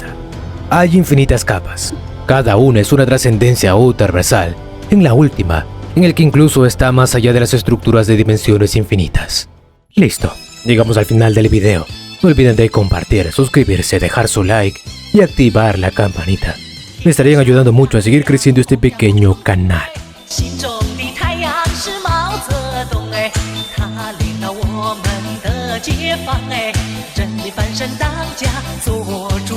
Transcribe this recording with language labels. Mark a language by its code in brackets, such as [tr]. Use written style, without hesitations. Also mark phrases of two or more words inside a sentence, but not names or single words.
[es] Hay infinitas capas, cada una es una trascendencia o transversal, en la última, en el que incluso está más allá de las estructuras de dimensiones infinitas. Listo, llegamos al final del video. No olviden de compartir, suscribirse, dejar su like y activar la campanita. Me estarían ayudando mucho a seguir creciendo este pequeño canal. [zh] 心中的太阳是毛泽东哎，他领了我们的解放哎，真理翻身当家做。